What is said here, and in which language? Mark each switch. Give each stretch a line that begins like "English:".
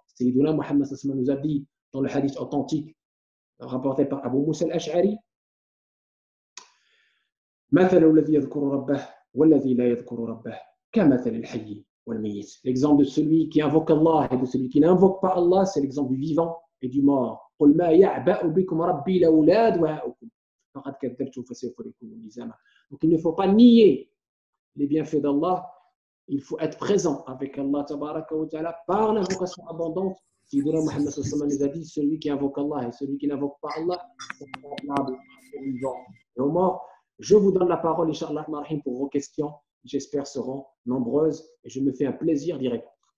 French: Sayyiduna Muhammad sallallahu nous a dit dans le hadith authentique rapporté par Abu Musa al-Ash'ari,
Arabic: مثل الذي يذكر ربه والذي لا يذكر ربه كمثل الحي والميت.
French: L'exemple de celui qui invoque Allah et de celui qui n'invoque pas Allah, c'est l'exemple du vivant et du mort.
Arabic: قل ما يعبأ بكم ربي لولا دعاؤكم فقد كذبتم فسوف يكون لزاما.
French: Donc il ne faut pas nier les bienfaits d'Allah, il faut être présent avec Allah tabaraka wa ta'ala par l'invocation abondante. Sayyidina Muhammad sallallahu alayhi wa sallam nous a dit, celui qui invoque Allah et celui qui n'invoque pas Allah, c'est semblable au vivant et au mort. Je vous donne la parole, Inch'Allah, pour vos questions. J'espère seront nombreuses et je me fais un plaisir d'y répondre.